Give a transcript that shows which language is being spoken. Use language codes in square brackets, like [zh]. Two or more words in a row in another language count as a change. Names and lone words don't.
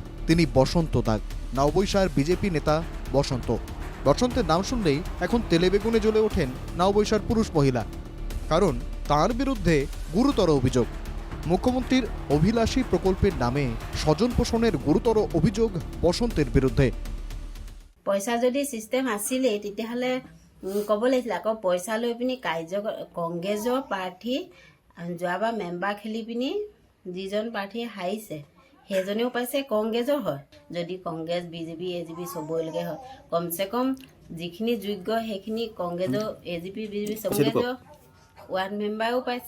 [bn] তিনি বসন্ত দাগ। নববৈশার বিজেপি নেতা বসন্ত। বসন্তের নাম শুনলেই এখন তেলে বেগুনে জ্বলে ওঠেন নববৈশার পুরুষ মহিলা, কারণ তার বিরুদ্ধে গুরুতর অভিযোগ। মুখ্যমন্ত্রীর অভিলাষী প্রকল্পের নামে স্বজন পোষণের গুরুতর অভিযোগ বসন্তের বিরুদ্ধে। [as] পইচা যদি সিস্টেম আছিলে তেতিয়াহ'লে ক'ব লাগিছিলে। আকৌ পইচা লৈ পিনি কংগ্ৰেছৰ প্ৰাৰ্থী যোৱাবাৰ মেম্বাৰ খেলি পিনি যিজন প্ৰাৰ্থী হাৰিছে সেইজনেও পাইছে কংগ্ৰেছৰ হয়। যদি কংগ্ৰেছ বিজেপি এজিপি চবলৈকে হয়, কমচে কম যিখিনি যোগ্য সেইখিনি কংগ্ৰেছৰ এজিপি বিজেপি কংগ্ৰেছৰ ৱাৰ্ড মেম্বাৰেও পাইছে।